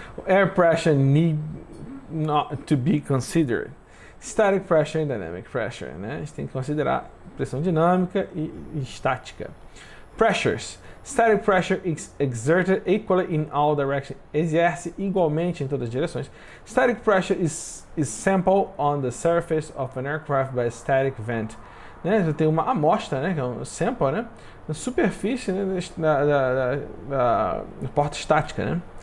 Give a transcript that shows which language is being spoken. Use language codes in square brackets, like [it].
[en] Air pressure need not to be considered. Static pressure and dynamic pressure, [pt] né? A gente tem que considerar pressão dinâmica e estática. [en] Pressures. Static pressure is exerted equally in all directions. [pt] Exerce igualmente em todas as direções. [en] Static pressure is sampled on the surface of an aircraft by a static vent. [pt] Né? Você tem uma amostra, né? Que é um sample, né? Na superfície, né? da porta estática, né?